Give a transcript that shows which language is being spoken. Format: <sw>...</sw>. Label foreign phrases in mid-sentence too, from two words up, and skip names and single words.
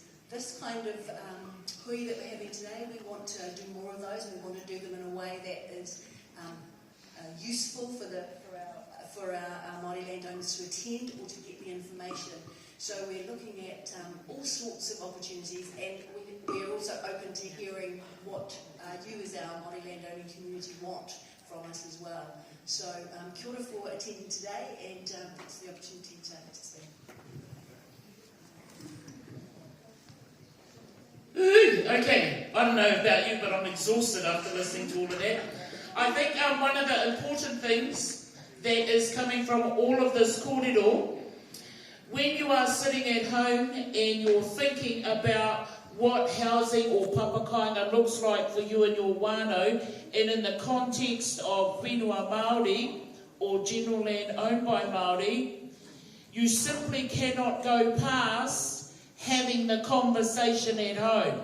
<en>This kind of hui that we're having today, we want to do more of those, and we want to do them in a way that is useful for our Māori landowners to attend or to get the information. So we're looking at all sorts of opportunities, and we're also open to hearing what you as our Māori landowning community want from us as well. So</en> <mi>kia ora</mi> <en>for attending today, and thanks for the opportunity to speak. Okay, I don't know about you, but I'm exhausted after listening to all of that. I think one of the important things that is coming from all of this kōrero, when you are sitting at home and you're thinking about what housing or papakainga looks like for you and your wānau, and in the context of</en> <mi>whenua Māori</mi> <en>or general land owned by Māori, you simply cannot go past having the conversation at home.</en>